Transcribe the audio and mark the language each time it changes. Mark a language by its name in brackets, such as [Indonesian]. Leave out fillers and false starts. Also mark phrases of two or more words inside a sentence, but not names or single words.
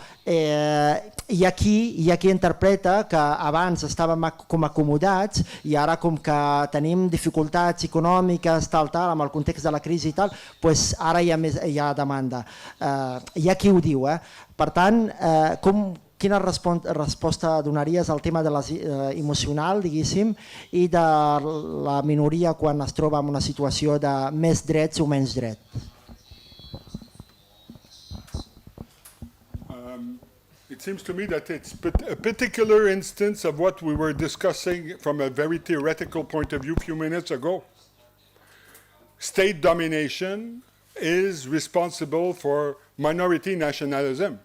[Catalan] Hi ha qui interpreta que abans estàvem com acomodats i ara com que tenim dificultats econòmiques, amb el context de la crisi i tal, doncs ara hi ha demanda. Hi ha qui ho diu. Per tant, quina resposta donaries al tema emocional, diguéssim, i de la minoria quan es troba en una situació de més drets o menys drets? [English] It seems to me that it's a particular instance of what we were discussing from a very theoretical point of view a few minutes ago. State domination is responsible for minority nationalism.